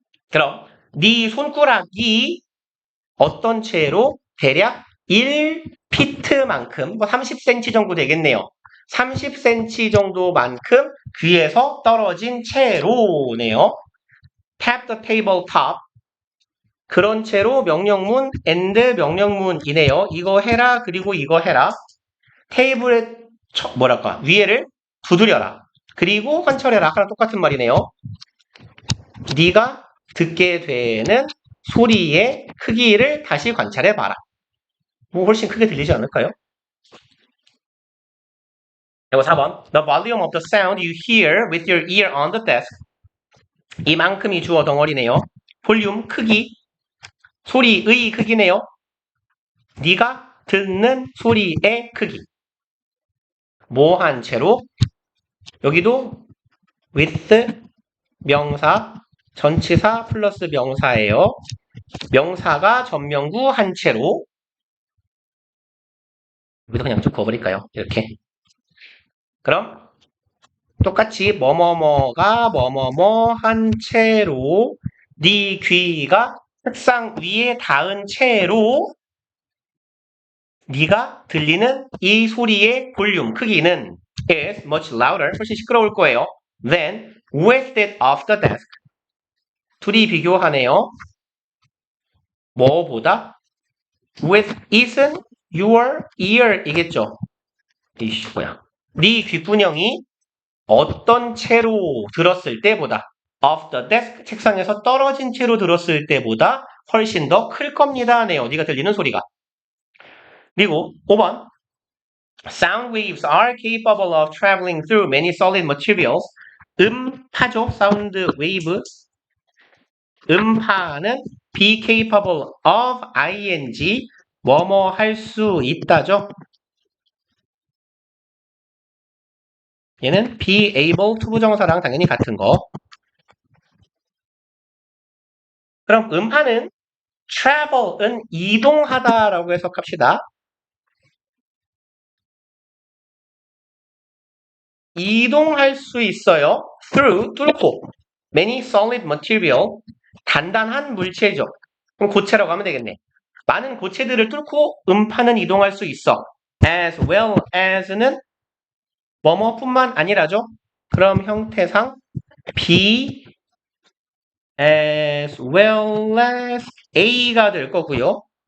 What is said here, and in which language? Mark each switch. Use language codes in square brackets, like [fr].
[ko] 그럼 네 손가락이 어떤 채로? 대략 1피트만큼 30cm 정도 되겠네요. 30cm 정도만큼 귀에서 떨어진 채로네요. [en] tap the table top [ko] 그런 채로 명령문 and 명령문이네요. 이거 해라 그리고 이거 해라. 테이블에 위에를 두드려라. 그리고 관찰해라. 아까랑 똑같은 말이네요. 네가 듣게 되는 소리의 크기를 다시 관찰해봐라. 뭐 훨씬 크게 들리지 않을까요? [en] 그리고 4번 The volume of the sound you hear with your ear on the desk [ko] 이만큼이 주어 덩어리네요. 볼륨, 크기, 소리의 크기네요. 네가 듣는 소리의 크기 뭐한 채로? 여기도 with 명사 전치사 플러스 명사예요. 명사가 전명구 한 채로 여기도 그냥 쭉 그어버릴까요? 이렇게 그럼 똑같이 뭐뭐뭐가 뭐뭐뭐 한 채로 네 귀가 책상 위에 닿은 채로 네가 들리는 이 소리의 볼륨 크기는 [en] is much louder [ko] 훨씬 시끄러울 거예요. [en] than with it off the desk [ko] 둘이 비교하네요. 뭐보다? with it은 [en] your ear [ko] 이겠죠. 이씨 뭐야? 네 귓구녕이 어떤 채로 들었을 때보다 [en] off the desk [ko] 책상에서 떨어진 채로 들었을 때보다 훨씬 더 클 겁니다. 네, 어디가 들리는 소리가. 그리고 5번 [en] Sound waves are capable of traveling through many solid materials. [ko] 음파죠. 사운드 웨이브. 음파는 be capable of ing 뭐뭐 할 수 있다죠. 얘는 be able to 부정사랑 당연히 같은 거. 그럼 음파는 travel은 이동하다라고 해석합시다. 이동할 수 있어요. through, 뚫고. [en] many solid material, [ko] 단단한 물체죠. 그럼 고체라고 하면 되겠네. 많은 고체들을 뚫고 음파는 이동할 수 있어. as well as는 뭐뭐뿐만 아니라죠. 그럼 형태상 be as well as A가 될 거고요.